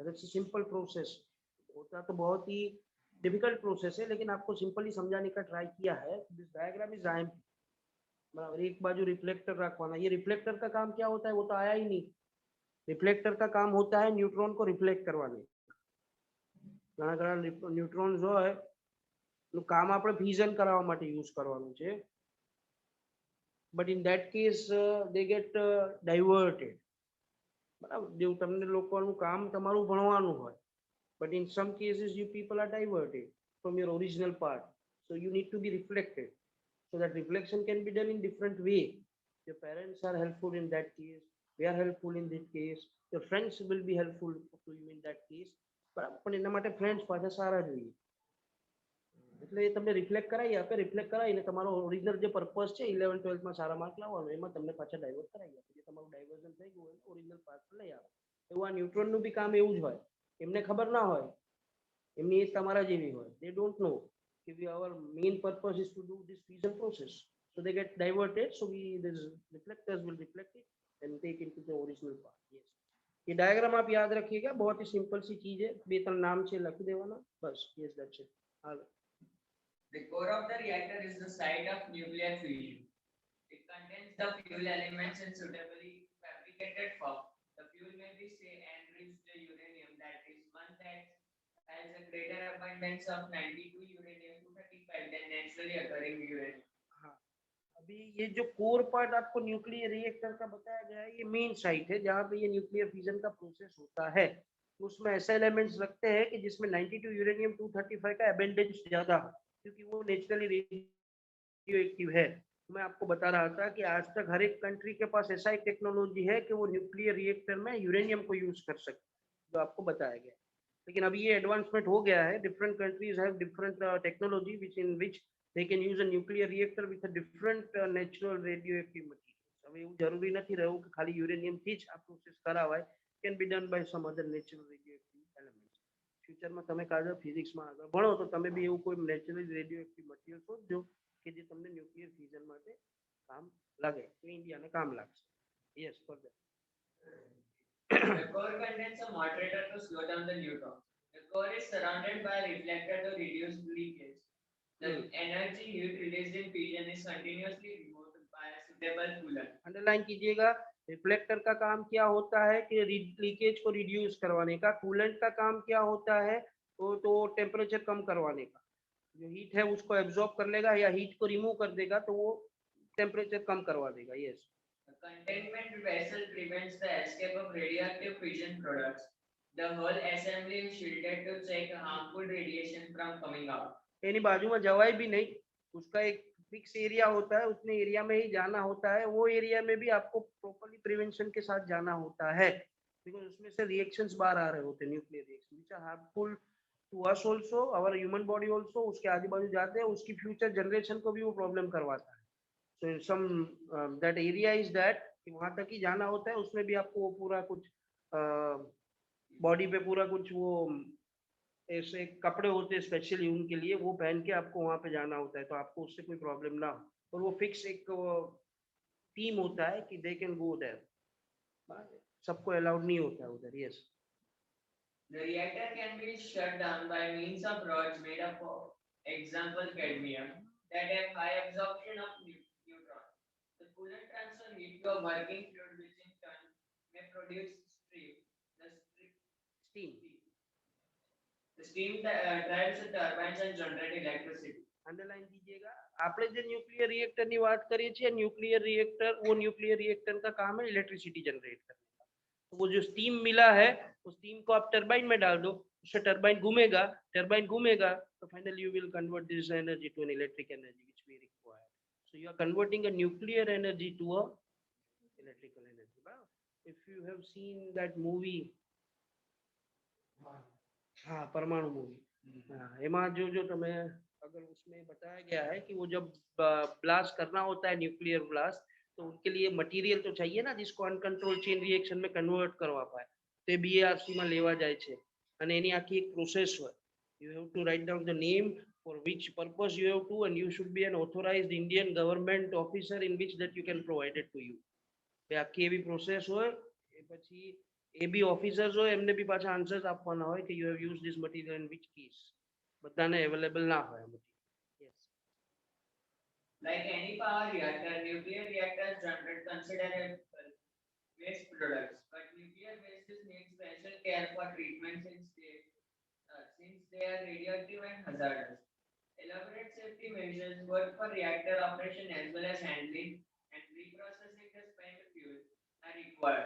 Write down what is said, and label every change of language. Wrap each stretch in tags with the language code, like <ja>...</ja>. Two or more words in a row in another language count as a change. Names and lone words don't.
<en>That's a simple process.</en> <hi>होता तो बहुत ही</hi> <en>difficult process</en> <hi>है, लेकिन आपको सिंपली समझाने का ट्राई किया है।</hi> <en>this diagram is I am,</en> <hi>बराबर। एक बाजू रिफ्लेक्टर रखवाना, ये रिफ्लेक्टर का काम क्या होता है वो तो आया ही नहीं। रिफ्लेक्टर का काम होता है न्यूट्रॉन को रिफ्लेक्ट करवाने।</hi> <gu>ઘણા ઘણા ન્યુટ્રોન જો હોય નું કામ આપણે ફ્યુઝન કરાવવા માટે યુઝ કરવાનું છે,</gu> <en>but in that case they get diverted,</en> <gu>બરાબર। જેવું તમને લોકોનું કામ તમારું ભણવાનું હોય,</gu> <en>but in some cases you people are diverted from your original part, so you need to be reflected. So that reflection can be done in different way. Your parents are helpful in that case, we are helpful in this case, your friends will be helpful to you in that case,</en> <gu>પણ એના માટે ફ્રેન્ડ્સ પાછા સારા જોઈએ। એટલે એ તમને રિફ્લેક્ટ કરાવી આપે, રિફ્લેક્ટ કરાવીને તમારો ઓરિજિનલ જે પર્પસ છે 11 12 માં સારા માર્ક લાવવાનો, એમાં તમને પાછા ડાયવર્ટ કરાવી આપે। જે તમારું ડાયવર્ઝન થઈ ગયું હોય</gu> <en>original part</en> <gu>લઈ આવે। એવું આ ન્યુટ્રોનનું બી કામ એવું જ હોય। એમને ખબર ના હોય, એમની એજ તમારા જેવી હોય,</gu> <en>they don't know कि our main purpose is to do this fusion process, so they get diverted, so we this reflectors will reflect it and take into the original part। yes,</en> <hi>ये डायग्राम आप याद रखिएगा, बहुत ही सिंपल सी चीज है।</hi> <gu>બે ત્રણ નામ છે લખી દેવાના બસ।</gu> <en>yes, that's it।</en> <gu>હાલો।</gu> <en>The core of the reactor is the site of nuclear fusion. It contains the fuel elements in suitably fabricated form. The fuel may be say enriched uranium, that is one that has a greater abundance of 92 uranium 235 than naturally occurring uranium.</en> <hi>हाँ, अभी ये जो</hi> <en>core part</en> <hi>आपको</hi> <en>nuclear reactor</en> <hi>का बताया गया है, ये मेन साइट है जहाँ पे ये</hi> <en>nuclear fission</en> <hi>का प्रोसेस होता है। तो उसमें ऐसे एलिमेंट्स रखते हैं कि जिसमें 92 यूरेनियम 235 का एबेंडेंस ज्यादा हो, क्योंकि वो नेचुरली रेडियो एक्टिव है। मैं आपको बता रहा था कि आज तक हर एक कंट्री के पास ऐसा एक टेक्नोलॉजी है कि वो</hi> <en>nuclear reactor</en> <hi>में यूरेनियम को यूज कर सकते हैं, जो आपको बताया गया। लेकिन अभी ये एडवांसमेंट हो गया है।</hi> <en>different countries have different technology which in which they can use a nuclear reactor with a different natural radioactive materials.</en> <gu>હવે એવું જરૂરી નથી રહ્યું કે ખાલી યુરેનિયમ થી જ આ પ્રોસેસ કરાવાય,</gu> <en>can be done by some other natural radioactive elements.</en> <gu>ફ્યુચરમાં તમે કાજર ફિઝિક્સમાં આગળ ભણો તો તમે બી એવું કોઈ</gu> <en>natural radioactive material</en> <gu>શોધજો કે જે તમને</gu> <en>nuclear fusion</en> <gu>માટે કામ લાગે, તો ઇન્ડિયાને કામ લાગશે।</gu> <en>Yes, further. The core contains a moderator to slow down the neutron. The core is surrounded by a reflector to reduce leakage. The energy heat released in fusion is continuously removed by a suitable coolant.</en> <hi>अंडरलाइन कीजिएगा, रिफ्लेक्टर का काम क्या होता है कि लीकेज को रिड्यूस करवाने का। कूलेंट का काम क्या होता है तो टेम्परेचर कम करवाने का। जो हीट है उसको एब्जॉर्ब कर लेगा या हीट को रिमूव कर देगा, तो वो टेम्परेचर कम करवा देगा।</hi> <en>यस। The containment vessel prevents the escape of radioactive fission products. The whole assembly is shielded to check harmful radiation from coming out.</en> <gu>એની બાજુમાં જવાય</gu> <hi>भी नहीं, उसका एक</hi> <en>fix area</en> <hi>होता है, उतने एरिया में ही जाना होता है। वो एरिया में भी आपको</hi> <en>properly prevention</en> <hi>के साथ जाना होता है, बिकॉज उसमें से रिएक्शंस बाहर आ रहे होते हैं,</hi> <en>nuclear reaction which are harmful to us also, our human body also.</en> <hi>उसके आजू बाजू जाते हैं, उसकी</hi> <en>future generation</en> <hi>को भी वो प्रॉब्लम करवाता है।</hi> <en>so sum that area is that</en> <hi>कि वहां तक ही जाना होता है। उसमें भी आपको पूरा कुछ बॉडी पे पूरा कुछ वो ऐसे कपड़े होते हैं स्पेशली उनके लिए, वो पहन के आपको वहां पे जाना होता है, तो आपको उससे कोई प्रॉब्लम ना हो। और वो फिक्स एक टीम होता है कि</hi> <en>they can go there,</en> <hi>सबको अलाउड नहीं होता है उधर।</hi> <en>यस। The reactor can be shut down by means of rods made up of, example, cadmium, that have high absorption of neutrons. The coolant transfer heat to a working fluid which in turn may produce steam. The steam drives the turbines and generate electricity.</en> <hi>अंडरलाइन कीजिएगा,</hi> <gu>આપણે જે</gu> <en>nuclear reactor</en> <gu>ની વાત કરીએ છીએ,</gu> <en>nuclear reactor,</en> <hi>वो</hi> <en>nuclear reactor</en> <hi>का काम है इलेक्ट्रिसिटी जनरेट करने का। तो वो जो स्टीम मिला है, उस स्टीम को आप टरबाइन में डाल दो, उससे टरबाइन घूमेगा, तो फाइनली</hi> <en>you will convert this energy to an electric energy which we require. So you are converting a nuclear energy to a electrical energy. Wow. If you have seen that movie,</en> <hi>हाँ परमाणु मूवी, हाँ एमा जो તમે अगर उसमें बताया गया है कि वो जब ब्लास्ट करना होता है</hi> <en>nuclear blast,</en> <hi>तो उनके लिए मटेरियल तो चाहिए ना जिसको</hi> <en>uncontrol chain reaction</en> <hi>में कन्वर्ट</hi> <gu>કરવા પાય, તે બીઆરસી માં લેવા જાય છે અને એની આખી એક પ્રોસેસ હોય.</gu> <en>You have to write down the name for which purpose you have to, and you should be an authorized Indian government officer in which that you can provide it to you.</en> <gu>એ આખી એવી પ્રોસેસ હોય, એ પછી એ બી ઓફિસર્સ હોય એમને બી પાછા આન્સર્સ આપવાના હોય કે</gu> <en>you have used this material in which case.</en> <gu>બધાને અવેલેબલ ના હોય આ</gu> <en>material. Yes. Like any power reactor, nuclear reactors generate considerable waste products, but nuclear waste needs special care for treatment since they are radioactive and hazardous. Elaborate safety measures both for reactor operation as well as handling and reprocessing the spent fuel are required.</en>